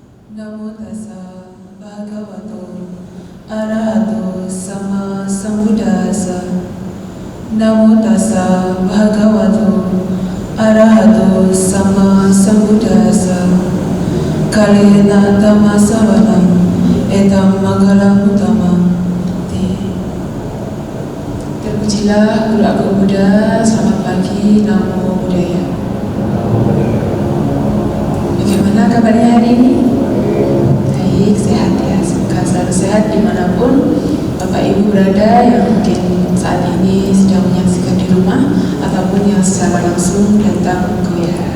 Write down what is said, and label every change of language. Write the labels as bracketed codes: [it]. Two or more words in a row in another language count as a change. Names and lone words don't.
[pi] Namo tassa bhagavato arahato sama sambuddhassa. Namo tassa bhagavato arahato sama sambuddhassa. Kalena dhamma savanam etam manggalam utama. [id] Terpujilah Guru Agung Buddha. Selamat pagi, [pi] Namo Buddhaya. [id] Bagaimana kabarnya hari ini? Baik, sehat ya. Semoga selalu sehat dimanapun Bapak Ibu berada, yang mungkin saat ini sedang menyaksikan di rumah ataupun yang secara langsung datang ke wihara.